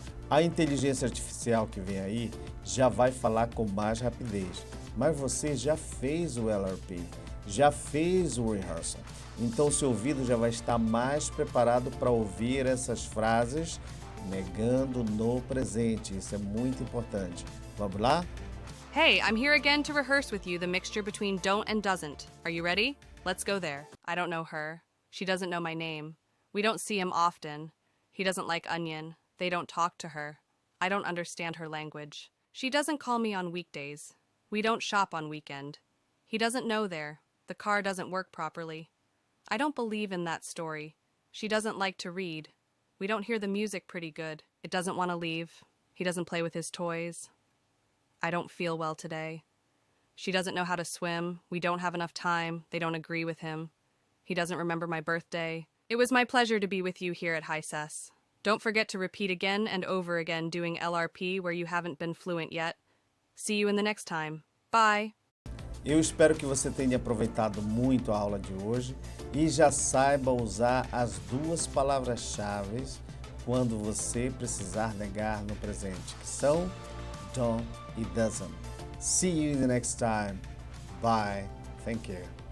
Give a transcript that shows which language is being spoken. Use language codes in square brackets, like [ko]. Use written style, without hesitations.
[pt] A inteligência artificial que vem aí já vai falar com mais rapidez, mas você já fez o LRP, já fez o rehearsal. Então seu ouvido já vai estar mais preparado para ouvir essas frases negando no presente. Isso é muito importante. Vamos lá? [en] Hey, I'm here again to rehearse with you the mixture between don't and doesn't. Are you ready? Let's go there. I don't know her. She doesn't know my name. We don't see him often. He doesn't like onion. They don't talk to her. I don't understand her language. She doesn't call me on weekdays. We don't shop on weekend. He doesn't know there. The car doesn't work properly. I don't believe in that story. She doesn't like to read. We don't hear the music pretty good. It doesn't want to leave. He doesn't play with his toys. I don't feel well today. She doesn't know how to swim. We don't have enough time. They don't agree with him. He doesn't remember my birthday. It was my pleasure to be with you here at HiSES. Don't forget to repeat again and over again doing LRP where you haven't been fluent yet. See you in the next time. Bye! [pt] Eu espero que você tenha aproveitado muito a aula de hoje e já saiba usar as duas palavras-chave quando você precisar negar no presente, que são don't e doesn't. [en] See you in the next time. Bye. Thank you.